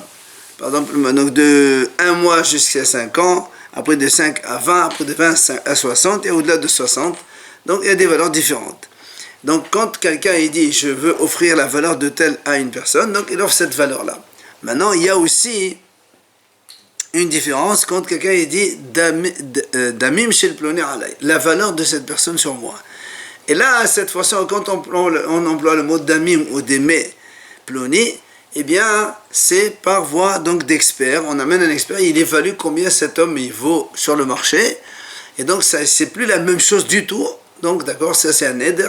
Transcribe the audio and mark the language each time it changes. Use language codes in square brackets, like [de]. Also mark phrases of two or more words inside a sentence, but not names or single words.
[fr] Par exemple, donc de 1 mois jusqu'à 5 ans, après de 5 à 20, après de 20 à 60 et au-delà de 60. Donc il y a des valeurs différentes. Donc quand quelqu'un il dit je veux offrir la valeur de telle à une personne, donc il offre cette valeur-là. Maintenant, il y a aussi une différence quand quelqu'un il dit [he] דמים של פלוני עלי, [fr] la valeur de cette personne sur moi. Et là, cette fois-ci, quand on emploie le mot damim ou [he] דמי פלוני, [fr] eh bien, c'est par voie donc d'expert. On amène un expert, il évalue combien cet homme il vaut sur le marché. Et donc, ça, c'est plus la même chose du tout. Donc, d'accord, ça c'est un éder.